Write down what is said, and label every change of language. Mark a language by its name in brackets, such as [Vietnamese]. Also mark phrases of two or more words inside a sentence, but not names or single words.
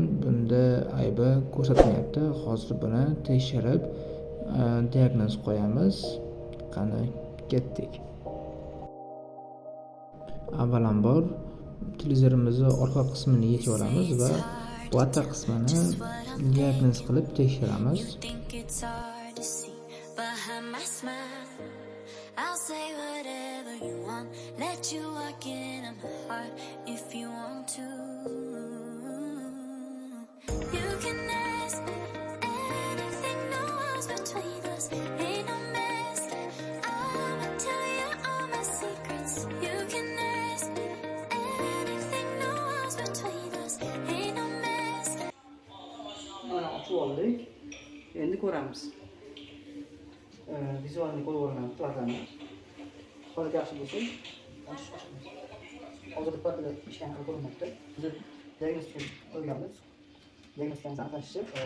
[Uzbek] Bunda aybi ko'rsatmayapti. Hozir buni tekshirib, diagnoz qo'yamiz. Qani ketdik. Avvalambor televizorimizni orqa qismini yechib olamiz va orqa qismini diagnoz qilib tekshiramiz. [English] I'll say whatever you want, let you walk into my heart if you want to. You can ask anything, no walls between us, ain't no mess. I'ma tell you all my secrets. You can ask anything, no walls between us, ain't no mess. [Uzbek] Mana ochib oldik. Endi ko'ramiz. Vizualni ko'rib platani. Holat yaxshi bo'lsa, hozir platlar ishdan qilib ko'rinmoqda. Biz diagnostika qo'yganmiz. Diagnostikamizni aniqlashib,